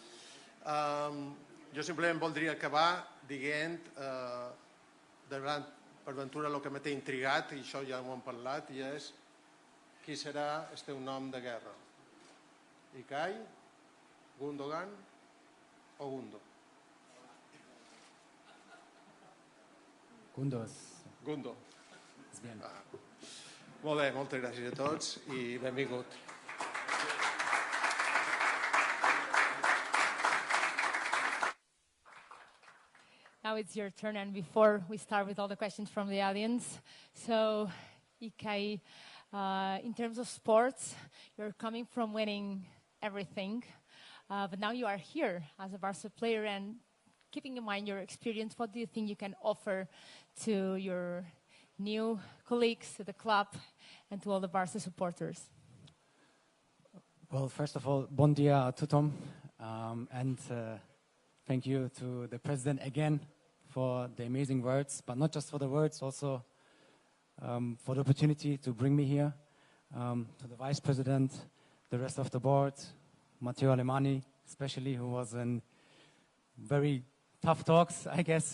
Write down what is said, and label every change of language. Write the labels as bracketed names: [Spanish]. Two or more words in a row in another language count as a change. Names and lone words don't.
[Catalan] Jo simplement voldria acabar dient, per ventura, el que m'ha intrigat, i això ja ho hem parlat, i és qui serà el teu nom de guerra? Ilkay, Gundogan o Gundo? Gundo. Molt bé, moltes gràcies a tots i benvingut. [English] Now it's your turn, and before we start with all the questions from the audience, so Ilkay, in terms of sports, you're coming from winning everything. But now you are here as a Barca player, and keeping in mind your experience, what do you think you can offer to your new colleagues, to the club, and to all the Barca supporters? Well, first of all, [Catalan] bon dia a tothom, [English] and thank you to the president again for the amazing words, but not just for the words, also for the opportunity to bring me here, to the vice president, the rest of the board, Mateu Alemany, especially, who was in very tough talks, I guess.